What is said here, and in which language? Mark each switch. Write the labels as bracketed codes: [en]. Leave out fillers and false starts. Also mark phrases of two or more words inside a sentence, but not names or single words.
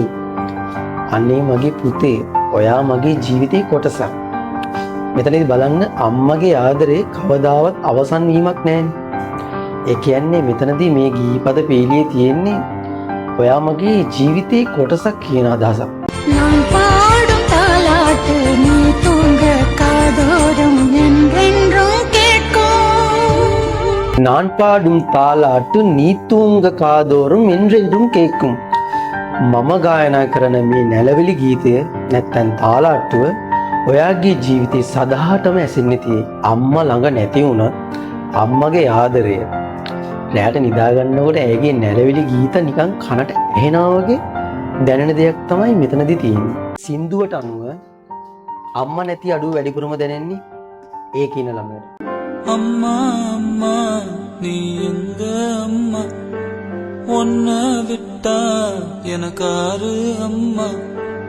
[si] අනේ මගේ පුතේ, ඔයා මගේ ජීවිතේ කොටසක්. මෙතනදී බලන්න අම්මගේ ආදරේ කවදාවත් අවසන් වීමක් නැහැනේ. ඒ කියන්නේ මෙතනදී මේ ගීපද පීලියේ තියෙන්නේ ඔයා මගේ ජීවිතේ කොටසක් කියන අදහසක්. [ta] நான் பாடும் தாலாட்டு நீ தூங்க காதோறும் என்றென்றும் கேட்கும். நான் பாடும் தாலாட்டு நீ தூங்க காதோறும் என்றென்றும் கேட்கும். [si] මම ගායනා කරන මේ නැලවිලි ගීතය නැත්තම් තාලාට්ටුව ඔයාගේ ජීවිතේ සදාටම ඇසෙන්නේ තියෙයි. අම්මා ළඟ නැති වුණත් අම්මගේ ආදරය රැට නිදා ගන්නකොට ඇයගේ නැලවිලි ගීත නිකන් කනට ඇහෙනවා වගේ දැනෙන දෙයක් තමයි මෙතනදී තියෙන්නේ. සින්දුවට අනුව අම්මා නැති අඩුව වැඩිපුරම දැනෙන්නේ ඒ කියන ළමයට. [ta] அம்மா அம்மா நீ எங்க அம்மா உன்னை விட்டா எனக்காரு அம்மா